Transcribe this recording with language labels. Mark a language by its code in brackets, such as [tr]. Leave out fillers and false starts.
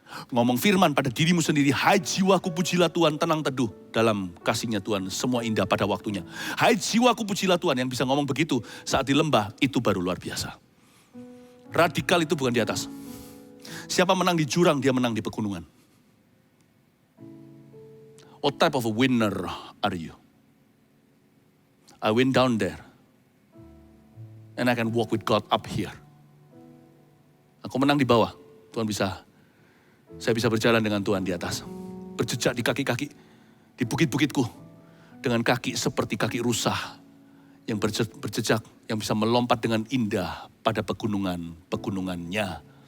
[id] Ngomong firman pada dirimu sendiri. Hai jiwaku pujilah Tuhan, tenang teduh dalam kasihnya Tuhan. Semua indah pada waktunya. Hai jiwaku pujilah Tuhan. Yang bisa ngomong begitu saat di lembah itu baru luar biasa. Radikal itu bukan di atas. Siapa menang di jurang, dia menang di pegunungan. [en] What type of a winner are you? I went down there. And I can walk with God up here. [id] Aku menang di bawah. Saya bisa berjalan dengan Tuhan di atas. Berjejak di kaki-kaki. Di bukit-bukitku. Dengan kaki seperti kaki rusa. Yang berjejak. Yang bisa melompat dengan indah pada pegunungannya.